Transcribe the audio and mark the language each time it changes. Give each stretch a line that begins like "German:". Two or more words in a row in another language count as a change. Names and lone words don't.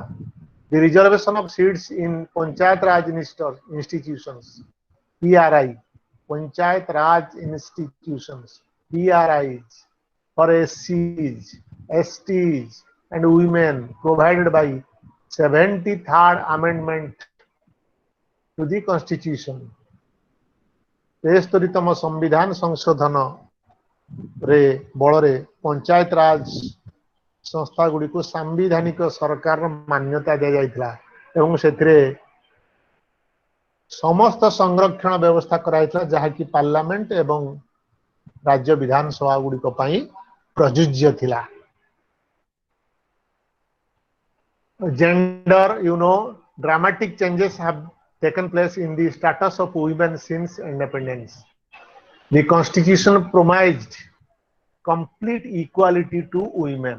English: The reservation of seats in Panchayat Raj institutions, PRI, Panchayat Raj institutions, PRIs, for SCs, STs, and women provided by 73rd Amendment to the Constitution.
Odia: 73ତମ ସମ୍ବିଧାନ ସଂଶୋଧନ ରେ ବଳରେ ପଞ୍ଚାୟତ ରାଜ ସଂସ୍ଥା ଗୁଡ଼ି କୁ ସାମ୍ବିଧାନିକ ସରକାର ମାନ୍ୟତା ଦିଆ ଯାଇଥିଲା ଏବଂ ସେଥିରେ ସମସ୍ତ ସଂରକ୍ଷଣ ବ୍ୟବସ୍ଥା କରାଇଥିଲା ଯାହା କି ପାର୍ଲିୟାମେଣ୍ଟ ଏବଂ ରାଜ୍ୟ ବିଧାନସଭା ଗୁଡ଼ି କୁ ପାଇଁ ପ୍ରଯୁଜ୍ୟ ଥିଲା.
English: Gender, dramatic changes have taken place in the status of women since independence. The Constitution promised complete equality to women.